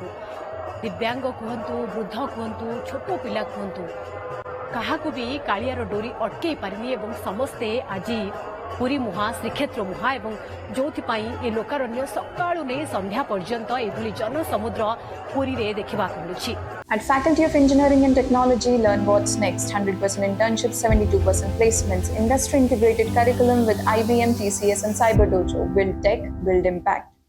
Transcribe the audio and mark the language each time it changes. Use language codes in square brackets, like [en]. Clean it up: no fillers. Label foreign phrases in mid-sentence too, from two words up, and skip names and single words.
[or] ଦିବ୍ୟାଙ୍ଗ କୁହନ୍ତୁ, ବୃଦ୍ଧ କୁହନ୍ତୁ, ଛୋଟ ପିଲା କୁହନ୍ତୁ, କାହାକୁ ବି କାଳିଆର ଡୋରି ଅଟକେଇ ପାରିନି ଏବଂ ସମସ୍ତେ ଆଜି ପୁରୀ ମୁହାଁ ଶ୍ରୀକ୍ଷେତ୍ର ମୁହାଁ ଏବଂ ଯୋଉଥିପାଇଁ ଏ ଲୋକାରଣ୍ୟ ସକାଳୁ ନେଇ ସନ୍ଧ୍ୟା ପର୍ଯ୍ୟନ୍ତ ଏଭଳି ଜନସମୁଦ୍ର ପୁରୀରେ ଦେଖିବାକୁ ମିଳୁଛି। [en] At Faculty of Engineering and Technology, learn what's next. 100% internships, 72% placements, industry integrated curriculum with IBM, TCS and Cyber Dojo. Build tech, build impact.